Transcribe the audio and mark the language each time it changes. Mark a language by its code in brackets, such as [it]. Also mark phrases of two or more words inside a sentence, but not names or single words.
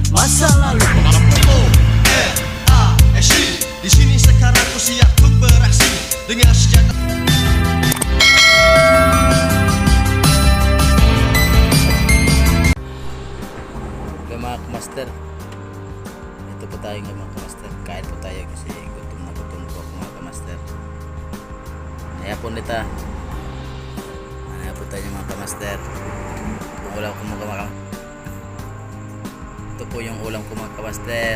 [id] masa lalu. Di sini sekarang ku siap untuk beraksi dengan senjata. [tl] Oke mga kamaster, ito po tayo ng mga kamaster. Kain po tayo kasi gutom na gutom po ako mga kamaster. Kaya po nita, ano po tayo mga kamaster. Itong ulam ko mga kamaster. Ito po yung ulam ko mga kamaster.